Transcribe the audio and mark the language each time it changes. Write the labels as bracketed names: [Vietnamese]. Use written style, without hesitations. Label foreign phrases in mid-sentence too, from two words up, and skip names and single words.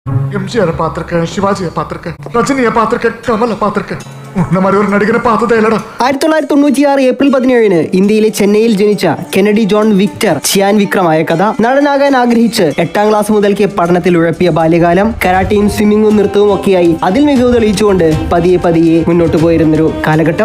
[Tamil] எம்ஜிஆரை பார்த்திருக்கேன், சிவாஜியை பார்த்திருக்கேன், ரஜினியை பார்த்திருக்கேன், கமலை பார்த்திருக்கேன். உன்ன மாதிரி ஒரு நடிகன பாத்ததேலடா. [Malayalam] 1996 ഏപ്രിൽ 17 ഇന്ത്യയിലെ ചെന്നൈയിൽ ജനിച്ച കെന്നഡി ജോൺ വിക്ടർ ചിയാൻ വിക്രമായ കഥ. നടനാകാൻ ആഗ്രഹിച്ച് 8ാം ക്ലാസ് മുതൽക്ക് പഠനത്തിൽ ഉഴപ്പിയ ബാല്യകാലം, കരാട്ടയും സ്വിമ്മിങ്ങും നൃത്തവും ഒക്കെയായി അതിൽ മികവ് തെളിയിച്ചുകൊണ്ട് പതിയെ പതിയെ മുന്നോട്ട് പോയിരുന്നൊരു കാലഘട്ടം.